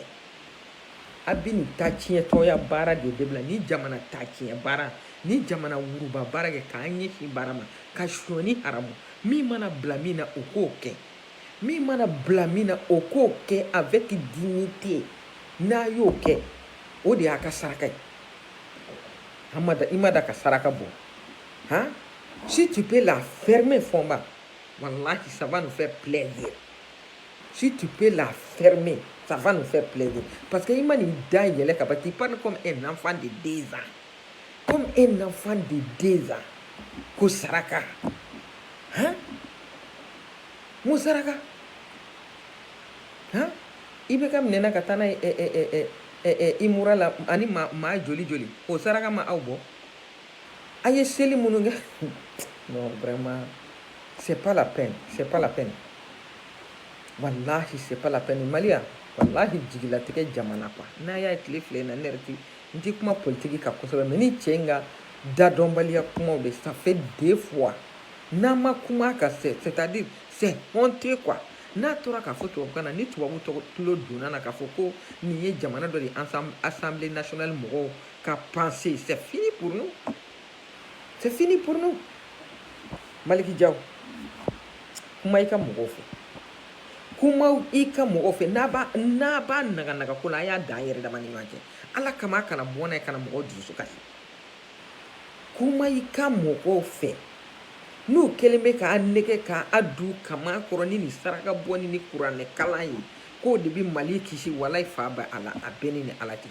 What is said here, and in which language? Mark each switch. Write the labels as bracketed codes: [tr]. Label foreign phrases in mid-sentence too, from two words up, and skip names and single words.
[bm] A bɛ nin ta tiɲɛtɔya baara de dabila, ni jamana ta tiɲɛ baara, ni jamana wuruba baara kɛ k'an ɲɛsin baara ma, ka suɲɛni haramu. Min mana bila min na o k'o kɛ. Min mana bila min na o k'o kɛ [fr] avec dignité. [bm] N'a y'o kɛ, o de y'a ka saraka ye. I ma da ka saraka bɔ. Hein? [fr] Si tu peux la fermer Fɔnba, wallahi ça va nous faire plaisir. Si tu peux la fermer, ça va nous faire plaisir. Parce que [bm] ima nin da yɛlɛ ka ban, [fr] tu parles comme un enfant de 2 ans. Comme un enfant de 2 ans. [bm] Ko saraka. Hein? Mun saraka? Hein? i bɛ ka minɛ na ka taa n'a ye i mura la ani maa joli joli o saraka ma aw bɔ a ye seli minnu kɛ [fr] non vraiment c'est pas la peine c'est pas la peine wallahi c'est pas la peine [bm] Maliya wallahi jigilatigɛ jamana quoi n'a y'a ye tile filɛ in na ne yɛrɛ n ti kuma politique kan kosɛbɛ mais ni cɛ in ka dadɔnbaliya kumaw de [fr] ça fait 2 fois [bm] n'an ma kuma kan [fr] c'est-à-dire c'est honteux quoi [bm] n'a tora k'a fɔ tubabukan na ni tubabu tulo donna na k'a fɔ ko nin ye jamana dɔ de [fr] assemblée nationale [bm] mɔgɔw ka pensée [fr] c'est fini pour nous c'est fini pour nous [bm] Maliki Diaw kuma i ka mɔgɔw fɛ kuma i ka mɔgɔw fɛ n'a b'a naganaga ko la a y'a dan yɛrɛ dama ni ɲɔgɔn cɛ ala kama a kana bɔ n'a ye kana mɔgɔw dusu kasi kuma i ka mɔgɔw fɛ n'u kɛlen bɛ k'a nɛgɛ k'a du kama kɔrɔ ni nin saraka bɔ ni kuranɛ kalan ye k'o de bɛ Mali kisi walayi fa bɛ ala a bɛ ni ala